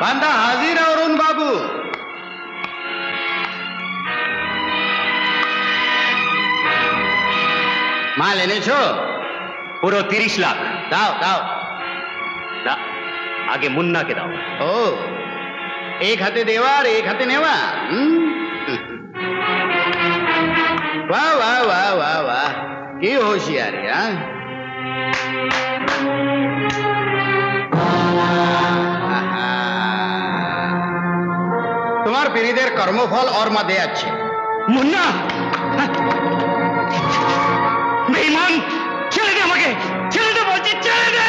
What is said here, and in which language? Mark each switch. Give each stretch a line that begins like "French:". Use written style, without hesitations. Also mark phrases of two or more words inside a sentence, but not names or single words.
Bangla: বান্দা হাজির অরুণ বাবু। মাল এনেছো? পুরো 30 লাখ। দাও দাও। না, আগে মুন্নাকে দাও। ও, এক হাতে দেওয়া আর এক হাতে নেওয়া। ওয়াহ ওয়াহ ওয়াহ ওয়াহ ওয়াহ, কী হুঁশিয়ারি। তোমার পীড়িতের কর্মফল ওর মধ্যে আছে। মুন্না বেঈমান, ছেড়ে দে আমাকে, ছেড়ে দে বলছি, ছেড়ে দে।